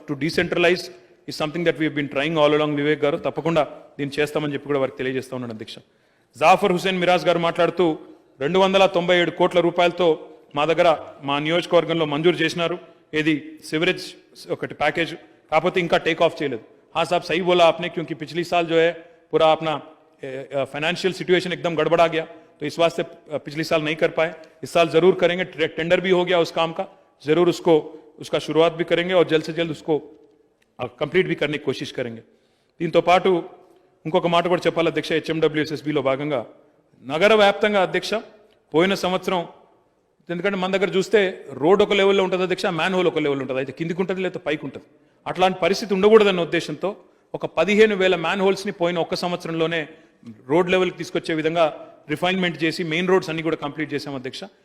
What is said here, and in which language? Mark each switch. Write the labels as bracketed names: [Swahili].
[English] to decentralize is something that we been trying all along [Telugu] Vivek గారు, తప్పకుండా దీన్ని చేస్తామని చెప్పి కూడా వారికి తెలియజేస్తా ఉన్నాను అధ్యక్ష. జాఫర్ హుసేన్ మిరాజ్ గారు మాట్లాడుతూ 297 కోట్ల రూపాయలతో మా దగ్గర మా నియోజకవర్గంలో మంజూరు చేసినారు, ఏది సివరేజ్ ఒకటి ప్యాకేజ్, కాకపోతే ఇంకా టేక్ ఆఫ్ చేయలేదు. [Hindi] हाँ साहब सही बोला आपने, क्योंकि पिछली साल जो है पूरा अपना फाइनेंशियल सिचुएशन एकदम गड़बड़ा गया, तो इस वास्ते पिछली साल नहीं कर पाए. इस साल जरूर करेंगे, टेंडर भी हो गया उस काम का, जरूर उसका शुरुआत भी करेंगे और जल्द से जल्द उसको कंप्लीट भी करने की कोशिश करेंगे. [Telugu] దీంతో పాటు ఇంకొక మాట కూడా చెప్పాలి అధ్యక్ష. హెచ్ఎండబ్ల్యూఎస్ఎస్బిలో భాగంగా నగర వ్యాప్తంగా అధ్యక్ష పోయిన సంవత్సరం, ఎందుకంటే మన దగ్గర చూస్తే రోడ్ ఒక లెవెల్లో ఉంటుంది అధ్యక్ష, మ్యాన్ హోల్ ఒక లెవెల్ ఉంటుంది, అయితే కిందికి ఉంటుంది లేదా పైకి ఉంటుంది. అట్లాంటి పరిస్థితి ఉండకూడదన్న ఉద్దేశంతో ఒక 15,000 మ్యాన్ హోల్స్ని పోయిన ఒక్క సంవత్సరంలోనే రోడ్ లెవెల్కి తీసుకొచ్చే విధంగా రిఫైన్మెంట్ చేసి మెయిన్ రోడ్స్ అన్ని కూడా కంప్లీట్ చేశాం అధ్యక్ష.